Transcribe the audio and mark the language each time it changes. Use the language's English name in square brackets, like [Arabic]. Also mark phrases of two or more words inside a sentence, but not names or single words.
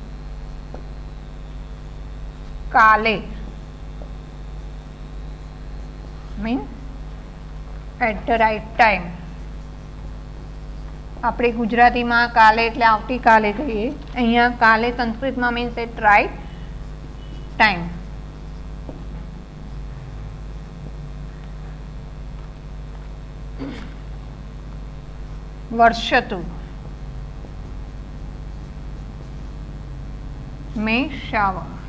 [English] काले means at the right time. [Gujarati] આપણે ગુજરાતીમાં કાલે એટલે આવતીકાલે કહીએ, અહીંયા કાલે સંસ્કૃતમાં [English] means at right time. वर्षतु means shower.